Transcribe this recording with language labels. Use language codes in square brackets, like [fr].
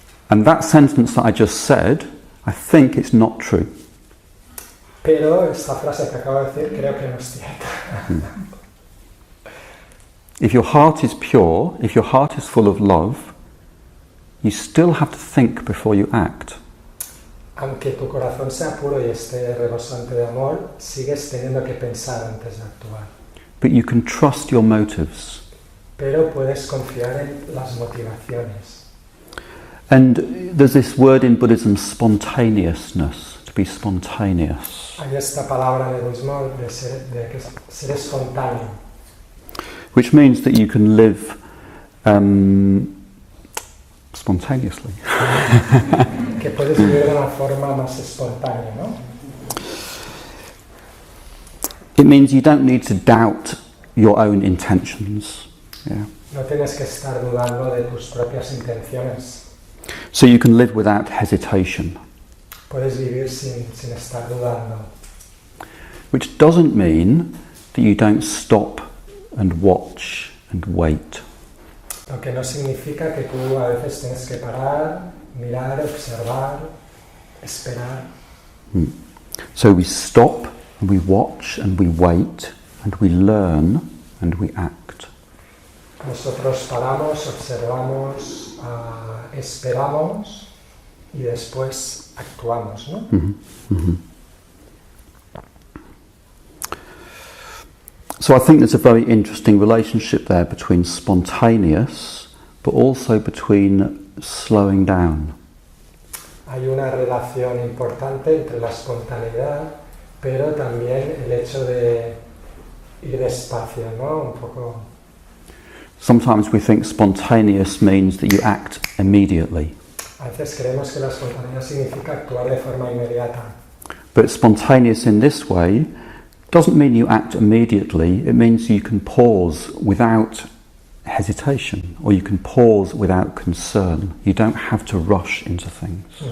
[en] And that sentence that I just said, I think it's not true. [es] Pero esta frase que acabo de decir creo que no es cierta. [en] If your heart is pure, if your heart is full of love, you still have to think before you act. [es] Aunque tu corazón sea puro y esté rebosante de amor, sigues teniendo que pensar antes de actuar. [en] But you can trust your motives. [es] Pero puedes confiar en las motivaciones. [en] And there's this word in Buddhism, spontaneousness, to be spontaneous. [es] Hay esta palabra en el budismo de ser espontáneo. [en] Which means that you can live spontaneously. [es] Que puedes vivir de una forma más espontánea, ¿no? [en] It means you don't need to doubt your own intentions. Yeah. [es] No tienes que estar dudando de tus propias intenciones. [en] So you can live without hesitation. [es] Puedes vivir sin estar dudando. [en] Which doesn't mean that you don't stop and watch and wait. [es] Lo que no significa que tú a veces tienes que parar, mirar, observar, esperar. [en] So we stop, and we watch, and we wait, and we learn, and we act. [es] Nosotros paramos, observamos, esperamos y después actuamos, ¿no? [en] So I think there's a very interesting relationship there between spontaneous, but also between slowing down. [es] Hay una relación importante entre la espontaneidad, pero también el hecho de ir despacio, ¿no? Un poco. [en] Sometimes we think spontaneous means that you act immediately. [es] A veces creemos que la espontaneidad significa actuar de forma inmediata. [en] But spontaneous in this way doesn't mean you act immediately. It means you can pause without hesitation, or you can pause without concern. You don't have to rush into things.